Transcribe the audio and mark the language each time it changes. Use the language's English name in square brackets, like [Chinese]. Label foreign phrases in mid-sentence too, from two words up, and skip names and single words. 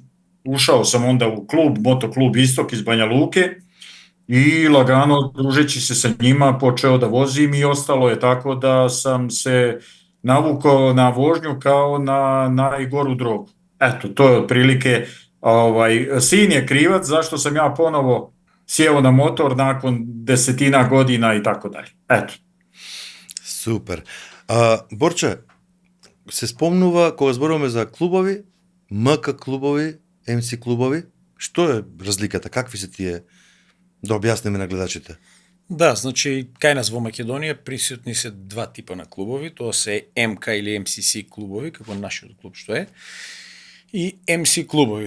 [Serbian] Ušao sam onda u klub, motoklub Istok iz Banja Luke i lagano, družeći se sa njima, počeo da vozim i ostalo je tako da sam se navukao na vožnju kao na najgoru drogu. Eto, to je otprilike, sin je krivac zašto sam ja ponovo sjeo na motor nakon 10 godina i tako dalje. Eto. [Macedonian] Супер. Борче, се спомнува кога зборуваме за клубови, МК клубови, МС клубови, што е разликата? Какви се тие? Да објасниме на гледачите. Да, значи, кај нас во Македонија присутни се два типа на клубови, тоа се МК или МСС клубови, како нашиот клуб што е, и МС клубови.